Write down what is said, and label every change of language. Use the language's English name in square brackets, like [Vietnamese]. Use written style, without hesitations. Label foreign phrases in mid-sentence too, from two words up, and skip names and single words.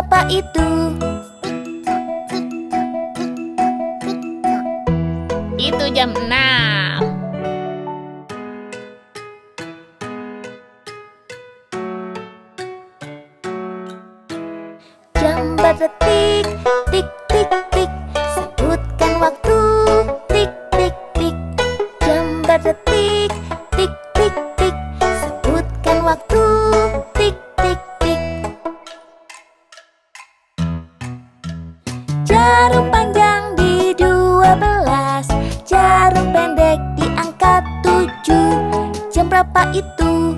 [Indonesian] itu? Itu jam 6. Jam berdetik, tik tik tik. Sebutkan waktu, tik tik tik. Jam berdetik, tik tik tik. Sebutkan waktu, tik tik tik. Jarum panjang di 12, jarum pendek di angka 7. Jam berapa itu?